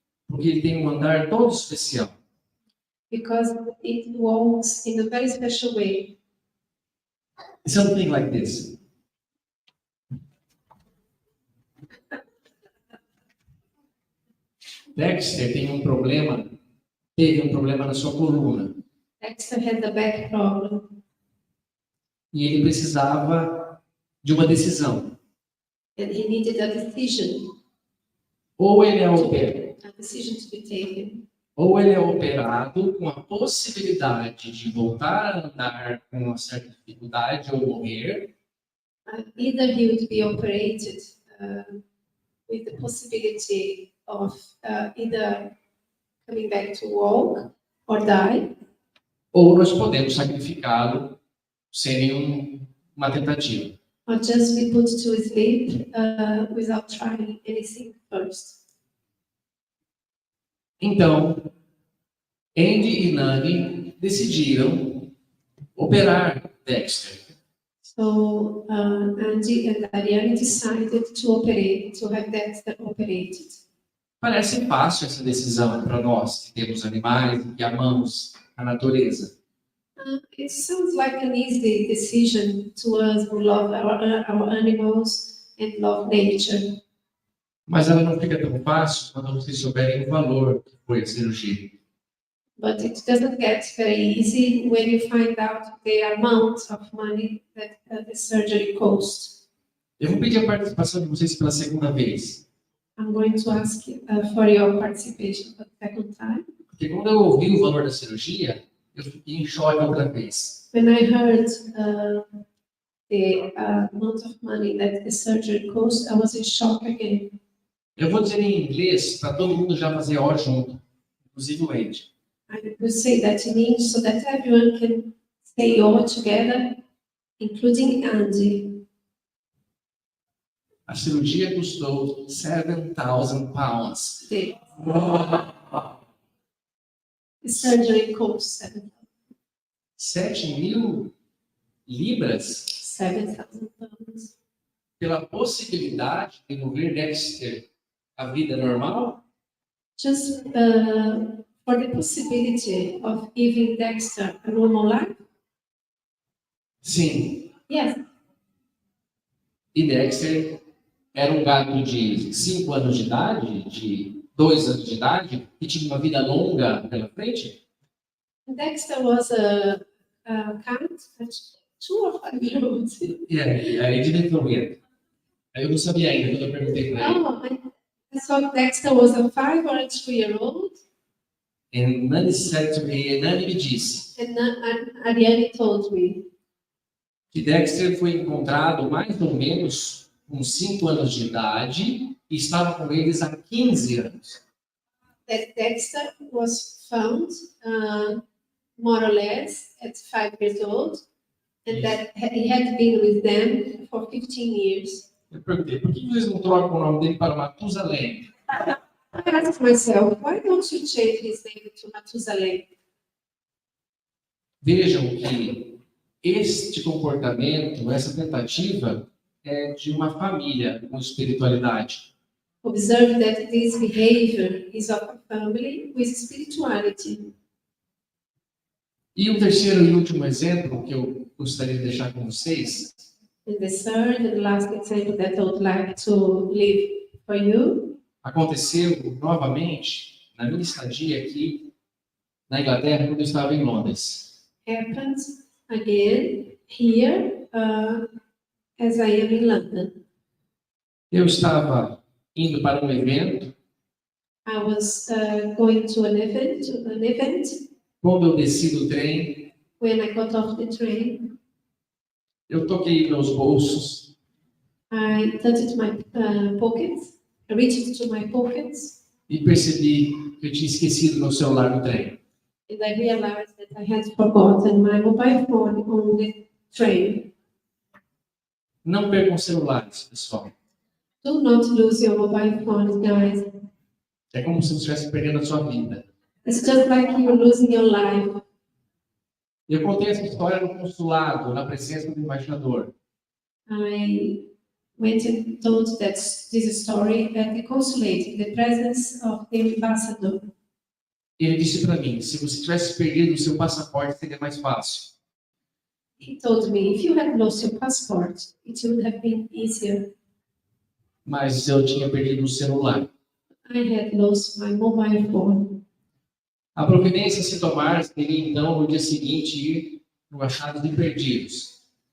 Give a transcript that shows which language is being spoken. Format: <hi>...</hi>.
<pt>porque ele tem um andar todo especial.</pt> <en>because it walks in a very special way. Something like this.</en> <pt>Dexter teve um problema na sua coluna.</pt> <en>Dexter had a back problem</en> <pt>E ele precisava de uma decisão.</pt> <en>and he needed a decision</en> <pt>Ou ele é</pt> <en>to be taken.</en> <pt>Ou ele é operado com a possibilidade de voltar a andar com uma certa dificuldade ou morrer,</pt> <en>Either he would be operated with the possibility of either coming back to walk or die,</en> <pt>ou nós podemos sacrificá-lo sem uma tentativa.</pt> <en>or just be put to sleep without trying anything first.</en> <pt>Então, Andy e Nani decidiram operar Dexter.</pt> <en>So Andy and Ariane decided to have Dexter operated.</en> <pt>Parece fácil essa decisão para nós que temos animais e que amamos a natureza.</pt> <en>It sounds like an easy decision to us who love our animals and love nature.</en> <pt>Mas ela não fica tão fácil quando vocês souberem o valor que foi a cirurgia.</pt> <en>But it doesn't get very easy when you find out the amount of money that the surgery cost.</en> <pt>Eu vou pedir a participação de vocês pela segunda vez.</pt> <en>I'm going to ask for your participation for the second time.</en> <pt>Porque quando eu ouvi o valor da cirurgia, eu fiquei em choque outra vez.</pt> <en>When I heard the amount of money that the surgery cost, I was in shock again.</en> <pt>Eu vou dizer em inglês para todo mundo já fazer ó junto, inclusive o Andy.</pt> <en>I will say that in English so that everyone can say all together, including Andy.</en> <pt>A cirurgia custou 7,000 pounds.</pt> <en>The surgery cost</en> <pt>7.000 libras</pt> <en>7,000 pounds.</en> <pt>pela possibilidade de devolver Dexter a vida normal?</pt> <en>Just for the possibility of giving Dexter a normal life?</en> <pt>Sim.</pt> <en>Yes.</en> <pt>E Dexter era um gato de 5 anos de idade, de 2 anos de idade, que tinha uma vida longa pela frente?</pt> <en>Dexter was a cat at 2 or 5 years old. Yeah, I didn't know yet.</en> <pt>Eu não sabia ainda quando eu perguntei para ele.</pt> <en>Oh, I thought Dexter was a 5 or a 2-year-old.</en> <pt>E Nani me disse</pt> <en>And Ariane told me</en> <pt>que Dexter foi encontrado mais ou menos com 5 anos de idade e estava com eles há 15 anos.</pt> <en>that Dexter was found more or less at 5 years old, and that he had been with them for 15 years.</en> <pt>Eu perguntei, por que vocês não trocam o nome dele para Matusalém?</pt> <en>I asked myself, why don't you change his name to Matusalém?</en> <pt>Vejam que este comportamento, essa tentativa, é de uma família com espiritualidade.</pt> <en>Observe that this behavior is of a family with spirituality.</en> <pt>E o terceiro e último exemplo que eu gostaria de deixar com vocês</pt> <en>And the third and last example that I would like to leave for you</en> <pt>aconteceu novamente na minha estadia aqui na Inglaterra, quando eu estava em Londres.</pt> <en>Happened again here as I am in London.</en> <pt>Eu estava indo para um evento.</pt> <en>I was going to an event.</en> <pt>Quando eu desci do trem,</pt> <en>When I got off the train,</en> <pt>eu toquei meus bolsos</pt> <en>I touched my pockets. I reached into my pockets,</en> <pt>e percebi que eu tinha esquecido meu celular no trem.</pt> <en>and I realized that I had forgotten my mobile phone on the train.</en> <pt>Não percam celulares, pessoal.</pt> <en>Do not lose your mobile phones, guys.</en> <pt>É como se você estivesse perdendo a sua vida.</pt> <en>It's just like you're losing your life.</en> <pt>Eu contei essa história no consulado, na presença do embaixador.</pt> <en>I went and told this story at the consulate, in the presence of the ambassador.</en> <pt>Ele disse para mim, se você tivesse perdido o seu passaporte, seria mais fácil.</pt> <en>He told me, if you had lost your passport, it would have been easier.</en> <pt>Mas eu tinha perdido o celular.</pt> <en>I had lost my mobile phone.</en> <pt>A providência a se tomar seria, então, no dia seguinte, ir no achado de perdidos.</pt>